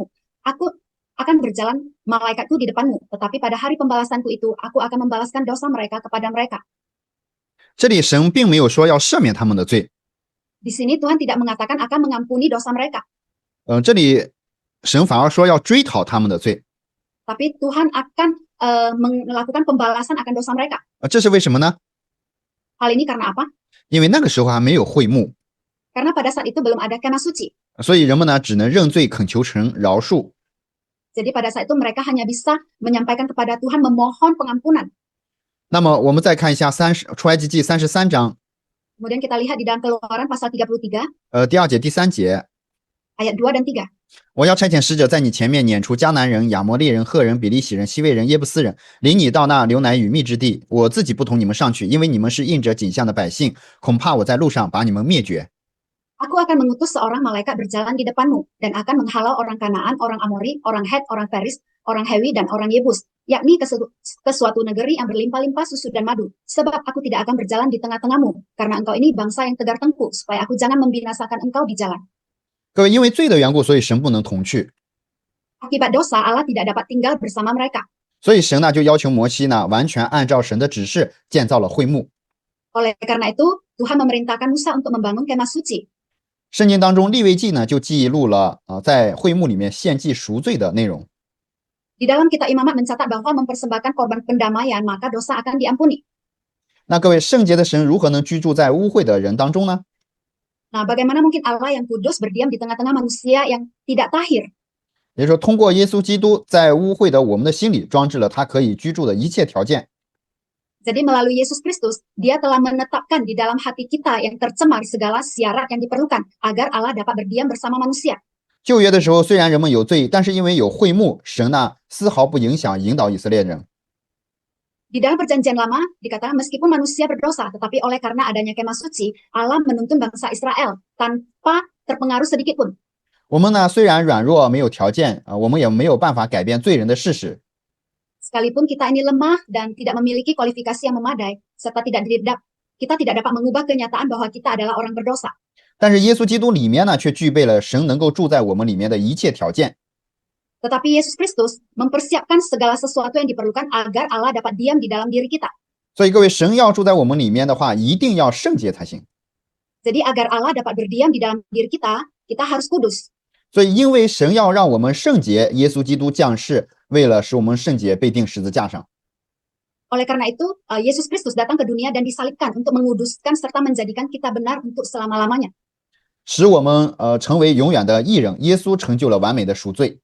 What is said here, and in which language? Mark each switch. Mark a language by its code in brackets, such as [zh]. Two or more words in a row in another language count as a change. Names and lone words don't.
[id] Aku akan berjalan malaikatku di depanmu, tetapi pada hari pembalasanku itu, aku akan membalaskan dosa mereka kepada mereka. [zh] 这里神并没有说要赦免他们的罪， [id] Di sini Tuhan tidak mengatakan akan mengampuni dosa mereka. [zh] 这里神反而说要追讨他们的罪。 [id] Tapi Tuhan akan melakukan pembalasan akan dosa mereka. [zh] 这是为什么呢？ [id] Hal ini karena apa? [zh] 因为那个时候还没有会幕， [id] Karena pada saat itu belum ada kemah suci. [zh] 所以人们呢只能认罪恳求神饶恕。 [id] Jadi pada saat itu mereka hanya bisa menyampaikan kepada Tuhan memohon pengampunan. [zh] 那么我们再看一下出埃及记33章 [id] Kemudian kita lihat di dalam Keluaran pasal 33, [zh] 第2节第3节， [id] ayat 2 dan 3. [zh] 我要差遣使者在你前面撵出迦南人、亚摩利人、赫人、比利洗人、西魏人、耶布斯人，领你到那流奶与蜜之地。我自己不同你们上去，因为你们是印着景象的百姓，恐怕我在路上把你们灭绝。 [id] Aku akan mengutus seorang malaikat berjalan di depanmu dan akan menghalau orang Kanaan, orang Amori, orang Het, orang Peris, orang Hewi, dan orang Yebus, yakni ke suatu negeri yang berlimpah-limpah susu dan madu. Sebab aku tidak akan berjalan di tengah-tengahmu, karena engkau ini bangsa yang tegar tengkuk, supaya aku jangan membinasakan engkau di jalan. [zh] 各位，因为罪的缘故，所以神不能同去， [id] Akibat dosa, Allah tidak dapat tinggal bersama mereka. [zh] 所以神呢就要求摩西呢完全按照神的指示建造了会幕。 [id] Oleh karena itu, Tuhan memerintahkan Musa untuk membangun kemah suci. [zh] 圣经当中利未记呢就记录了在会幕里面献祭赎罪的内容。 [id] Di dalam kitab Imamat mencatat bahwa mempersembahkan korban pendamaian, maka dosa akan diampuni. [zh] 那各位，圣洁的神如何能居住在污秽的人当中呢？ [id] Nah, bagaimana mungkin Allah yang kudus berdiam di tengah-tengah manusia yang tidak tahir? [zh] 也就是说，通过耶稣基督在污秽的我们的心里装置了他可以居住的一切条件。 [id] Jadi melalui Yesus Kristus, dia telah menetapkan di dalam hati kita yang tercemar segala syarat yang diperlukan agar Allah dapat berdiam bersama manusia. [zh] 旧约的时候，虽然人们有罪，但是因为有会幕，神呢丝毫不影响引导以色列人。 [id] Di dalam perjanjian lama, dikatakan meskipun manusia berdosa, tetapi oleh karena adanya kemah suci, Allah menuntun bangsa Israel tanpa terpengaruh sedikit pun. [zh] 我们呢虽然软弱没有条件我们也没有办法改变罪人的事实。 [id] Sekalipun kita ini lemah dan tidak memiliki kualifikasi yang memadai, serta kita tidak dapat mengubah kenyataan bahwa kita adalah orang berdosa. [zh] 但是耶稣基督里面呢却具备了神能够住在我们里面的一切条件。 [id] Tetapi Yesus Kristus mempersiapkan segala sesuatu yang diperlukan agar Allah dapat diam di dalam diri kita. [zh] 所以各位，神要住在我们里面的话，一定要圣洁才行。 [id] Jadi agar Allah dapat berdiam di dalam diri kita, kita harus kudus. [zh] 所以因为神要让我们圣洁，耶稣基督降世，为了使我们圣洁，被钉十字架上。 [id] Oleh karena itu, Yesus Kristus datang ke dunia dan disalibkan untuk menguduskan serta menjadikan kita benar untuk selama-lamanya. [zh] 使我们成为永远的义人。耶稣成就了完美的赎罪。